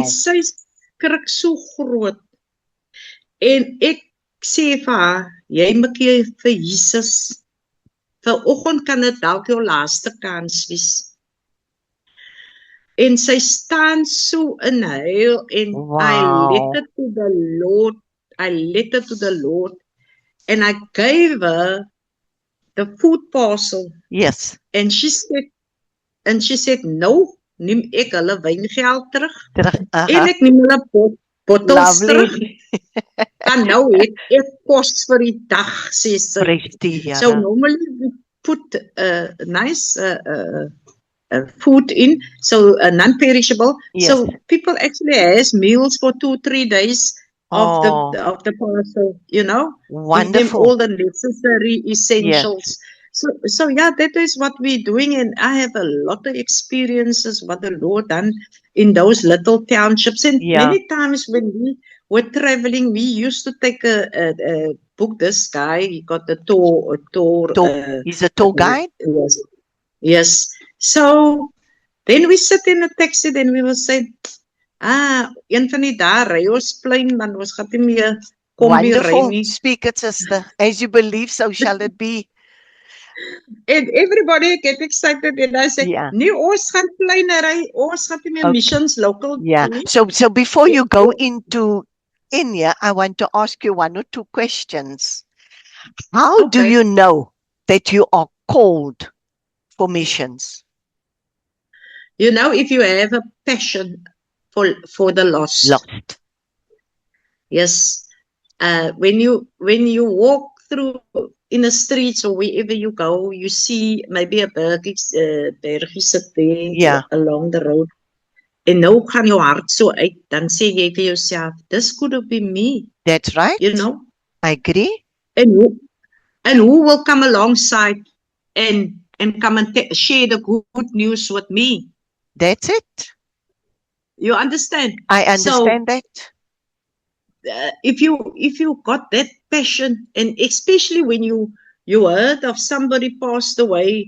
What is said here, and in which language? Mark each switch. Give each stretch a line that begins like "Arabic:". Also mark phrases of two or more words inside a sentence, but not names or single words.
Afrikaans: sy skrik so groot. En ek sê vir haar, "Jy maak hier vir Jesus. Vanoggend kan dit dalk jou laaste kans wees." En sy staan so in huil en I
English: Wow. let it to the Lord. I let it to the Lord. And I gave her the food parcel. Yes. And she said, "No,
Afrikaans: neem ek hulle wyngeld terug. Terug. En ek neem hulle bottels terug.
English: Lovely.
Afrikaans: En nou het ek kos vir die dag," sê sy.
English: Praise die So Here. normally we put nice food in, so non-perishable. Yes. So people actually has meals for 2-3 days of Oh, the parcel, you know. Give them wonderful. all the necessary essentials. So yeah, that is what we're doing, and I have a lot of experiences what the Lord done in those little townships. And Yeah. many times when we were traveling, we used to take a book. This guy, he got the tour. He's a tour guide. Yes. So then we sit in a taxi, then we will say,
Afrikaans: een van die dae ry ons plein, man, ons gaan nie meer kombi ry
English: Wonderful.
Afrikaans: nie.
English: Speak it, sister. As you believe, so shall it be. And everybody get excited and I say, Yeah.
Afrikaans: "Nee, ons gaan plein ry, ons gaan nie meer
English: Okay. missions local Yeah.
Afrikaans: nie."
English: So before you go into Kenya, I want to ask you 1 or 2 questions. How do Okay. you know that you are called for missions? You know, if you have a passion for the lost. Lost. Yes. When you walk through in the streets or wherever you go, you see maybe a bergie sit there Yeah. along the road.
Afrikaans: En nou gaan jou hart so uit, dan sê jy vir jouself,
English: "This could have been me," That's right. you know. I agree. And who will come alongside and come and share the good news with me? That's it. You understand? I understand that. If you got that passion, and especially when you heard of somebody passed away,